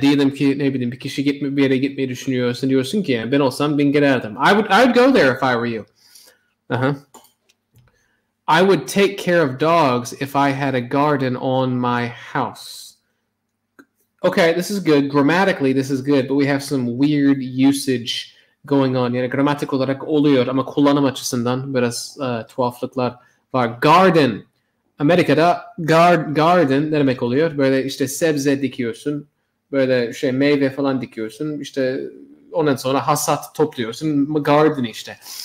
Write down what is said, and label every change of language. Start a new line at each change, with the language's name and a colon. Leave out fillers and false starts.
Turkish: Diyelim ki ne bileyim bir kişi bir yere gitmeyi düşünüyorsun. Diyorsun ki yani ben olsam bin giderdim.
English: I would go there if I were you. I would take care of dogs if I had a garden on my house. Okay, this is good. Grammatically, this is good, but we have some weird usage going on.
Turkish: Yani gramatik olarak oluyor ama kullanım açısından biraz tuhaflıklar var.
English: Garden.
Turkish: Amerika'da
English: garden
Turkish: ne demek oluyor? Böyle işte sebze dikiyorsun. Böyle meyve falan dikiyorsun. İşte ondan sonra hasat topluyorsun. Garden işte.